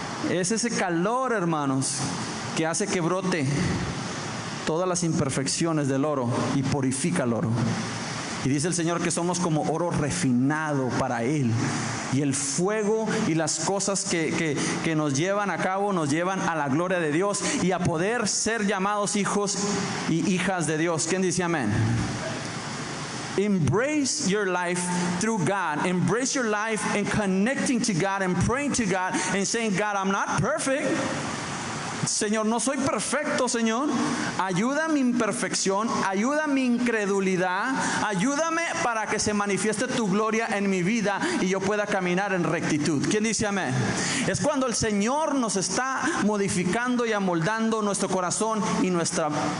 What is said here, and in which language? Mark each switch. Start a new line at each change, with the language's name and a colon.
Spanish: Es ese calor, hermanos, que hace que brote todas las imperfecciones del oro y purifica el oro. Y dice el Señor que somos como oro refinado para Él. Y el fuego y las cosas que nos llevan a cabo nos llevan a la gloria de Dios y a poder ser llamados hijos y hijas de Dios. ¿Quién dice amén?
English: Embrace your life through God. Embrace your life in connecting to God and praying to God and saying, God, I'm not perfect.
Spanish: Señor, no soy perfecto, Señor. Ayuda mi imperfección, ayuda mi incredulidad, ayúdame para que se manifieste tu gloria en mi vida y yo pueda caminar en rectitud. ¿Quién dice amén? Es cuando el Señor nos está modificando y amoldando nuestro corazón y nuestra...